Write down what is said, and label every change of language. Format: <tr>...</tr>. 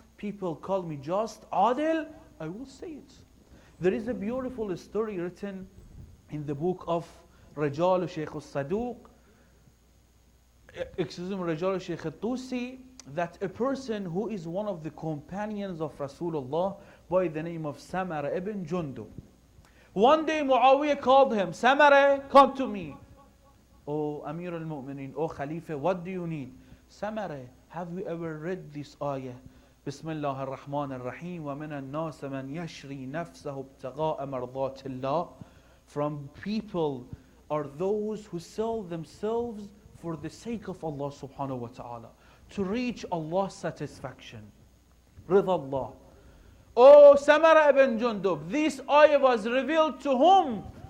<en>People call me just Adil. I will say it. There is a beautiful story written in the book of Rajal Shaykh al-Saduq, Rajal Shaykh al-Tusi, that a person who is one of the companions of Rasulullah by the name of Samara ibn Jundub. One day Muawiyah called him, Samara, come to me. Oh Amir al-Mu'mineen, oh Khalifa, what do you need? Samara, have you ever read this ayah?</en> <ar>Bismillah ar-Rahman ar-Rahim, وَمِنَ النَّاسَ مَنْ يَشْرِي نَفْسَهُ ابْتِغَاءَ مَرْضَاتِ اللَّهِ.</ar> <en>From people are those who sell themselves for the sake of Allah subhanahu wa ta'ala, to reach Allah's satisfaction. Ridha Allah. Oh Samara ibn Jundub, this ayah was revealed to whom?</en>